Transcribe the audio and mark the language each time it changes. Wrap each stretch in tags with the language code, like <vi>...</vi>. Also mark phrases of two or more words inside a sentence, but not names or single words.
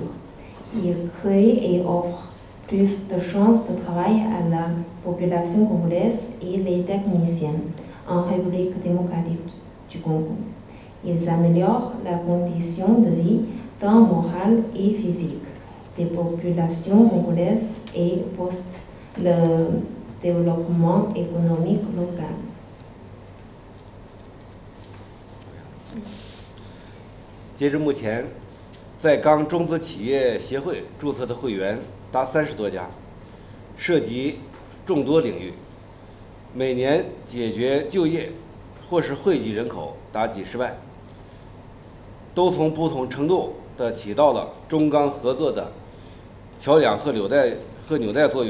<fr>Il crée et offre plus de chances de travail à la population congolaise et les techniciens en République démocratique du Congo. Ils améliorent la condition de vie tant morale et physique des populations congolaises et postent le développement économique local.</fr> <zh>截至目前，在钢中资企业协会注册的会员达30多家，涉及众多领域，每年解决就业或是惠及人口达几十万，都从不同程度的起到了中钢合作的桥梁和纽带作用。</zh>